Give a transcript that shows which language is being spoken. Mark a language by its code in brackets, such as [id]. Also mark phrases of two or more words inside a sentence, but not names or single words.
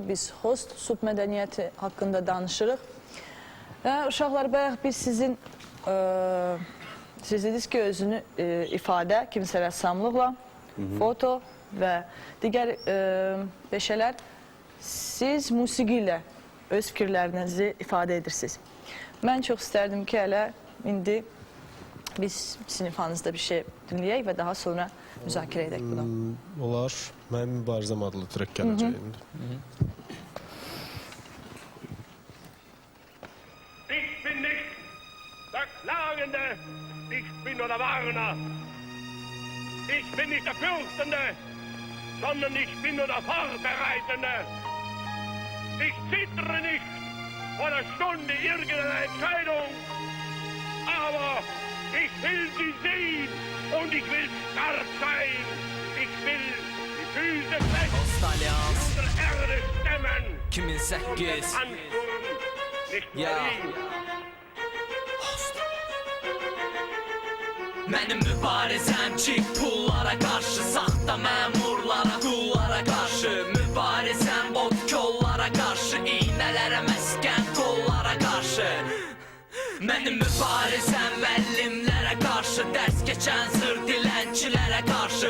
[az] Biz host submədəniyyəti haqqında danışırıq. Uşaqlar, bayaq biz sizin siz dediniz ki, özünü ifadə, kimsə rəssamlıqla, foto və digər peşələr, siz musiqi ilə öz fikirlərinizi ifadə edirsiniz. Mən çox istərdim ki, hələ indi biz sinifanızda bir şey dinləyək və daha sonra müzakirə edək bunu. Olar, mənim Mübarizəm adlı trek gələcək indi. [de] Ich bin nicht der Klagende, ich bin nur der Warner. Ich bin nicht der Fürstende, sondern ich bin nur der Vorbereitende. Ich zittere nicht vor der Stunde irgendeiner Entscheidung, aber ich will sie sehen und ich will stark sein. Ich will die Füße fest unter Erde stemmen. 2008 Ansturm, nicht Berlin. [az] Mənim mübarizəm ki, pullara qarşı, saxta məmurlara, qullara qarşı. Mübarizəm ot kollara qarşı, iynələrə məskən qollara qarşı. Mənim mübarizəm müəllimlərə qarşı, dərs keçən zır dilənçilərə qarşı.